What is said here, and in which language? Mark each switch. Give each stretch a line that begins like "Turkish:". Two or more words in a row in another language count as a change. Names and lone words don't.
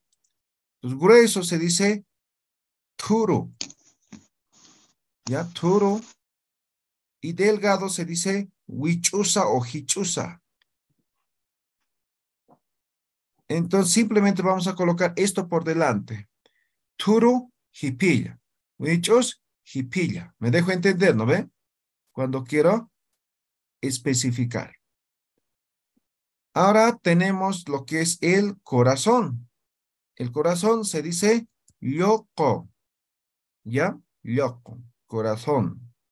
Spanish: Entonces, grueso se dice turu, ¿ya? Turu. Y delgado se dice huichusa o hichusa. Entonces, simplemente vamos a colocar esto por delante.
Quechua: Turu, hipilla. Huichus, hipilla.
Spanish: ¿Me dejo entender, no ve? Cuando quiero especificar. Ahora tenemos lo que es el corazón. El corazón se dice yoko. ¿Ya? Yoko. Corazón.